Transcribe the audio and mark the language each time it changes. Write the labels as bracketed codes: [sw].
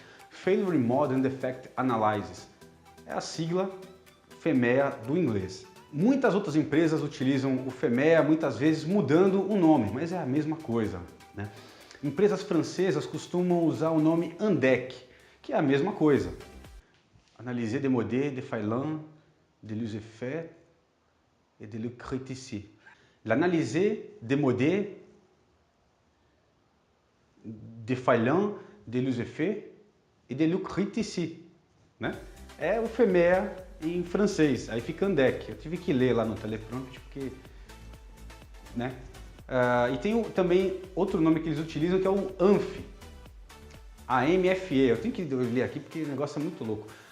[en] Failure Mode and Defect Analysis. [pt] É a sigla FEMEA do inglês. Muitas outras empresas utilizam o FEMEA, muitas vezes mudando o nome, mas é a mesma coisa, né? Empresas francesas costumam usar o nome ANDEC, que é a mesma coisa. [fr] Analyser des modèles défaillants, de leurs effets et de leurs critiques. L'analyser des modèles défaillants, de leurs effets et de leurs critiques, né? [pt] É o FEMEA em francês, aí fica ANDEC. Eu tive que ler lá no teleprompter porque, né? E tem também outro nome que eles utilizam que é o ANFE, AMFE. Eu tenho que ler aqui porque o negócio é muito louco.